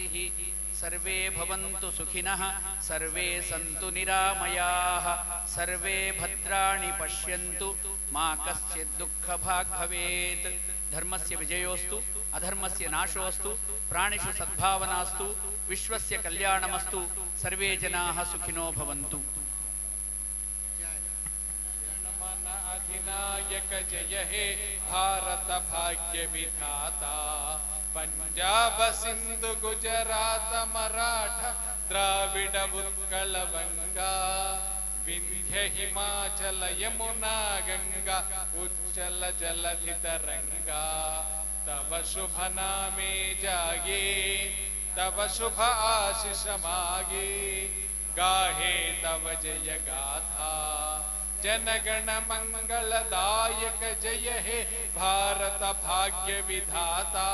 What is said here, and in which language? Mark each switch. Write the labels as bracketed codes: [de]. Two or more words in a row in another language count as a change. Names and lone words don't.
[sa] సర్వే భవంతు సుఖినః సర్వే సంతు నిరామయాః సర్వే భద్రాణి పశ్యంతు మా కశ్చిద్ దుఃఖభాగ్ భవేత్. ధర్మస్య విజయోస్తు అధర్మస్య నాశోస్తు ప్రాణిషు సద్భావనాస్తు విశ్వస్య కళ్యాణమస్తు. సర్వే జనాః సుఖినో భవంతు. [bn] অধিনায়ক জয় হে ভারত ভাগ্য বিধাতা. পঞ্জাব সিন্ধু গুজরাট মারাঠা দ্রাবিড় উৎকল বঙ্গ বিন্ধ্য হিমাচল যমুনা গঙ্গা উচ্ছল জলধি তরঙ্গ. তব শুভ নামে জাগে তব শুভ আশিস মাগে গাহে তব জয় গাথা. জনগণ মঙ্গলদায়ক জয় হে ভারত ভাগ্য বিধাতা.